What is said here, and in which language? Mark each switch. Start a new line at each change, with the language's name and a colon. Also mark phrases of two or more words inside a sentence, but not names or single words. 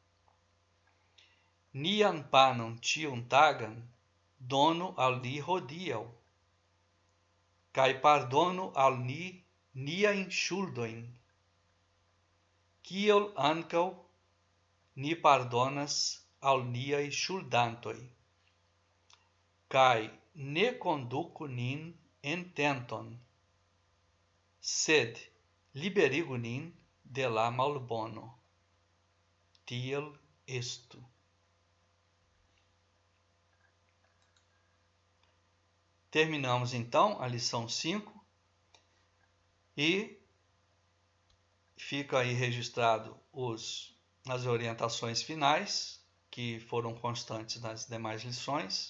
Esperanto: Nian panon ĉiun tagan donu al ni hodiaŭ, kaj pardonu al ni niajn ŝuldojn, kiel ankaŭ ni pardonas al niaj ŝuldantoj. Kaj ne konduku nin en tenton, sed liberigu nin de la malbono. Tiel estu.
Portuguese: Terminamos então a lição 5 e fica aí registrado as orientações finais que foram constantes nas demais lições.